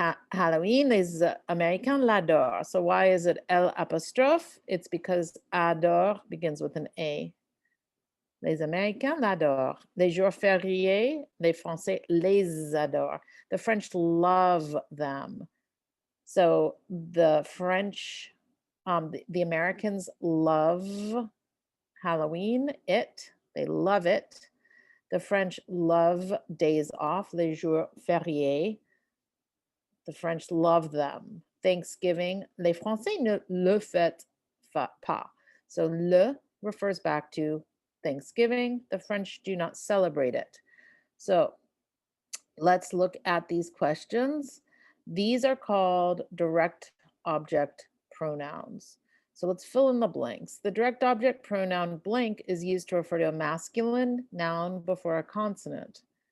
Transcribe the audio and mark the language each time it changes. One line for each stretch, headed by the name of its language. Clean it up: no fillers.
French: Halloween, les Américains l'adorent.
English: So why is it L apostrophe? It's because adore begins with an A.
French: Les Américains l'adorent. Les jours fériés, les Français les adorent.
English: The French love them. So the French, the Americans love Halloween, they love it. The French love days off,
French: les jours fériés.
English: The French love them.
French: Thanksgiving, les Français ne le fêtent pas.
English: So le refers back to Thanksgiving. The French do not celebrate it. So let's look at these questions. These are called direct object pronouns. So let's fill in the blanks. The direct object pronoun blank is used to refer to a masculine noun before a consonant.